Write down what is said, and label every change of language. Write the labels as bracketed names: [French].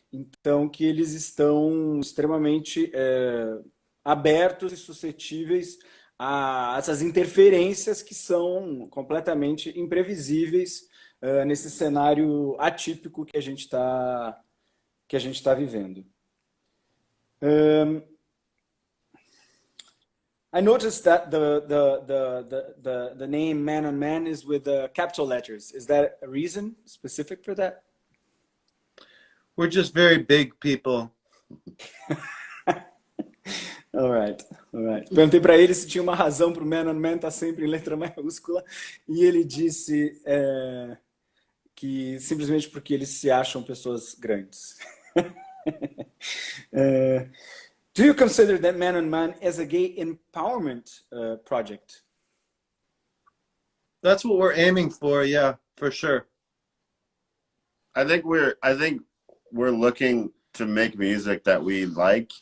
[Portuguese] Então, que eles estão extremamente abertos e suscetíveis a essas interferências que são completamente imprevisíveis nesse cenário atípico que a gente está vivendo. [English] I noticed that the name Man on Man is with capital letters. Is that a reason specific for that? We're just very big people. All right. [Portuguese] Perguntei para ele se tinha uma razão para o Man on Man estar sempre em letra maiúscula e ele disse que simplesmente porque eles se acham pessoas grandes. [English] Do you consider that Man on Man as a gay empowerment project? That's what we're aiming for, yeah, for sure. I think we're looking to make music that we like.